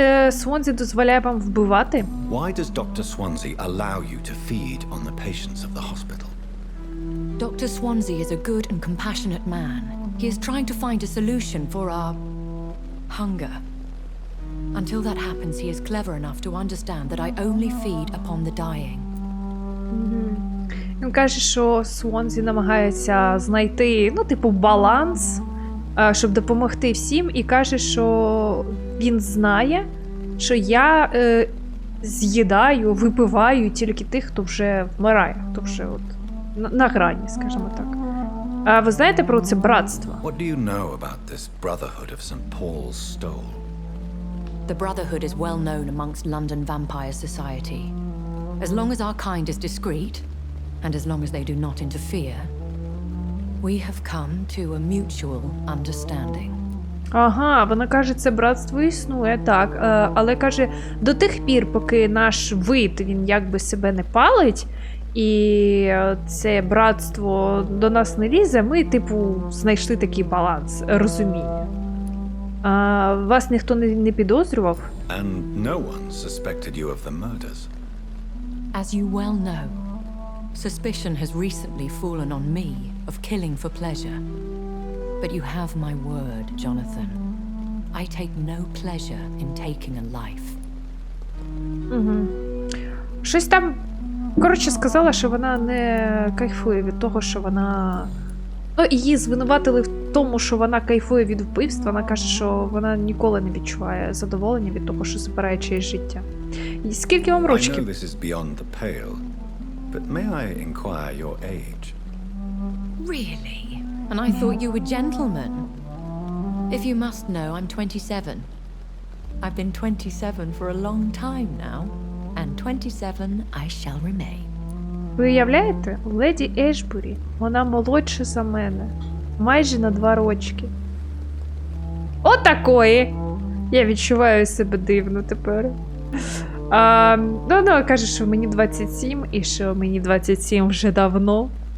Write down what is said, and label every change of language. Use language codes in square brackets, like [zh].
[uk] Свонзі дозволяє вам вбивати? [en] Why does Dr. Swansea allow you to feed on the patients of the hospital? Dr. Swansea is a good and compassionate man. He is trying to find a solution for our hunger. Until that happens, he is clever enough to understand that I only feed upon the dying. [uk] Він каже, що Свонзі намагається знайти, баланс, щоб допомогти всім, і каже, що він знає, що я з'їдаю, випиваю тільки тих, хто вже вмирає, хто вже на грані, скажімо так. А ви знаєте про це братство? [en] What do you know about this brotherhood of St. Paul's Stole? The Brotherhood is well known amongst London vampire society. As long as our kind is discreet, and as long as they do not interfere, we have come to a mutual understanding. [uk] Ага, вона каже, це братство існує, так. Але каже, до тих пір, поки наш вид, він якби себе не палить, і це братство до нас не лізе, ми, знайшли такий баланс, розуміння. Вас ніхто не підозрював? [en] And no one suspected you of the murders. As you well know, suspicion has recently fallen on me of killing for pleasure. But you have my word, Jonathan. I take no pleasure in taking a life. [uk] Щось там, сказала, що вона не кайфує від того, що вона... її звинуватили в тому, що вона кайфує від вбивства, вона каже, що вона ніколи не відчуває задоволення від того, що забирає чиєсь життя. І скільки вам [en] I know [uk] рочків? [en] this is beyond the pale, but may I inquire your age? Really? And I thought you were gentlemen. If you must know, I'm 27. I've been 27 for a long time now, and 27 I shall remain. [uk] Ви уявляєте? Леді Ешбурі, вона молодша за мене. Майже на 2 рочки. Отакої! Я відчуваю себе дивно тепер. Ну, каже, що мені 27, і що мені 27 вже давно.